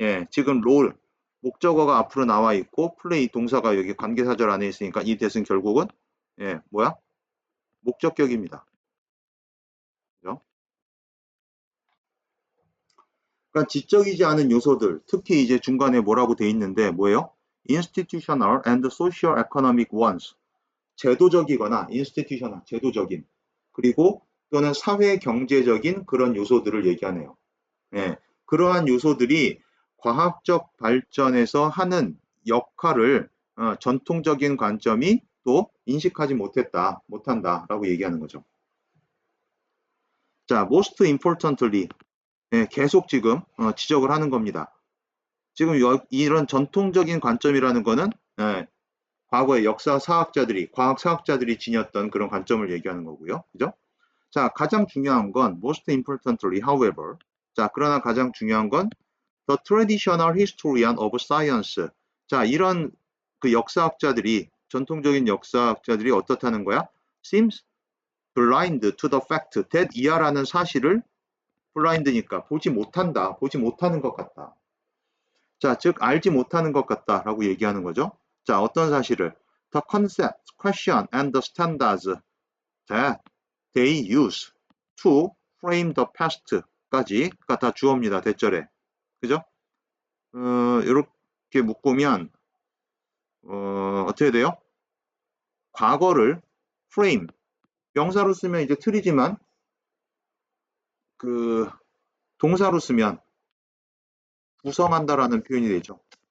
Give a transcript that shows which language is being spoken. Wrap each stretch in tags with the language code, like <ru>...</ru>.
<ko>지금 role 목적어가 앞으로 나와 있고 play 동사가 여기 관계사절 안에 있으니까 이 대은 결국은 뭐야? 목적격입니다. 그죠? 그러니까 지적이지 않은 요소들, 특히 이제 중간에 뭐라고 돼 있는데 뭐예요?</ko> <en>institutional and social economic ones.</en> <ko>제도적이거나 institutional, 제도적인. 그리고 또는 사회 경제적인 그런 요소들을 얘기하네요. 그러한 요소들이 과학적 발전에서 하는 역할을 전통적인 관점이 또 인식하지 못한다라고 얘기하는 거죠. 자,</ko> <en>most importantly,</en> <ko>계속 지금 지적을 하는 겁니다. 지금 이런 전통적인 관점이라는 거는 과거의 역사 사학자들이, 과학 사학자들이 지녔던 그런 관점을 얘기하는 거고요. 그죠? 자, 가장 중요한 건</ko> <en>most importantly, however.</en> <ko>자, 그러나 가장 중요한 건</ko> <en>the traditional historian of science.</en> <ko>자, 이런 그 역사학자들이, 전통적인 역사학자들이 어떻다는 거야?</ko> <en>seems blind to the fact that</en> <ko>이하라는 사실을 blind니까 보지 못한다, 보지 못하는 것 같다. 자, 즉 알지 못하는 것 같다라고 얘기하는 거죠. 자, 어떤 사실을?</ko> <en>The concept, question, and the standards that they use to frame the past까지가</en> <ko>다 주어입니다. 대절에. 그죠? 이렇게 묶으면 어떻게 돼요? 과거를 frame, 명사로 쓰면 이제 틀이지만 그 동사로 쓰면 구성한다라는 표현이 되죠.</ko>